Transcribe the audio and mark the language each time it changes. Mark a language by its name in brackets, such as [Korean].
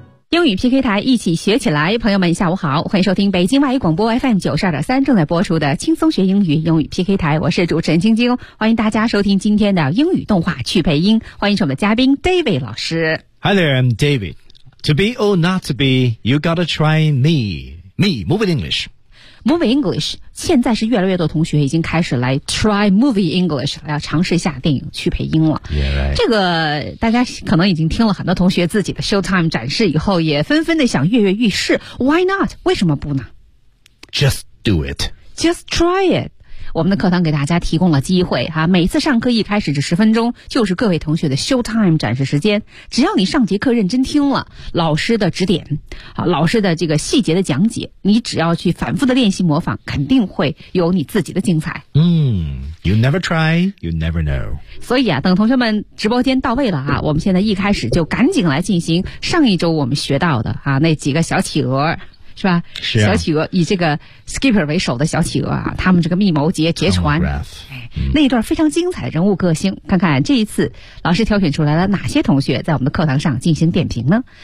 [Chinese] 英语 PK 台一起学起来，朋友们下午好，欢迎收听北京外语广播 FM 92.3正在播出的轻松学英语英语 PK 台，我是主持人晶晶，欢迎大家收听今天的英语动画去配音，欢迎我们的嘉宾 David 老师。 [English] Hi there, I'm David. To be or not to be, you gotta try me. Me, Movie English. Movie English. [Chinese] 现在是越来越多同学已经开始来 try Movie English, 要尝试一下电影去配音了。 [English] Yeah, right. [Chinese] 这个大家可能已经听了很多同学自己的 Showtime 展示以后也纷纷的想跃跃欲试。 Why not? 为什么不呢? [English] Just do it. Just try it. [Chinese] 我们的课堂给大家提供了机会哈，每次上课一开始这10分钟就是各位同学的 show time 展示时间，只要你上节课认真听了老师的指点，好，老师的这个细节的讲解，你只要去反复的练习模仿，肯定会有你自己的精彩。 [English] You never try, you never know. [Chinese] 所以啊，等同学们直播间到位了啊，我们现在一开始就赶紧来进行上一周我们学到的啊那几个小企鹅。是吧？是啊，小企鹅以这个 Skipper 为首的小企鹅啊，他们这个密谋劫船，那一段非常精彩的人物个性，看看这一次老师挑选出来了哪些同学在我们的课堂上进行点评呢？